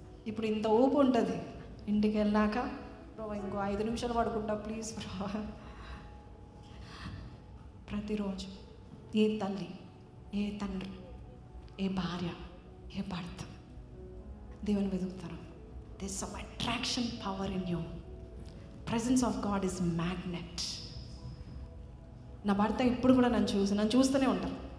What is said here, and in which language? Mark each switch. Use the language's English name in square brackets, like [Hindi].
[Telugu] ఇప్పుడు ఇంత ఊపు ఉంటుంది, ఇంటికి వెళ్ళాక బ్రో ఇంకో 5 నిమిషాలు పడుకుంటా ప్లీజ్ బ్రో. ప్రతిరోజు ఏ తల్లి, ఏ తండ్రి, ఏ భార్య, ఏ భర్త దేవుని వెతుకుతారు. [English] There's some attraction power in you. Presence of God is magnet. [Telugu] నా భర్త ఇప్పుడు కూడా నన్ను చూస్తూనే ఉంటారు.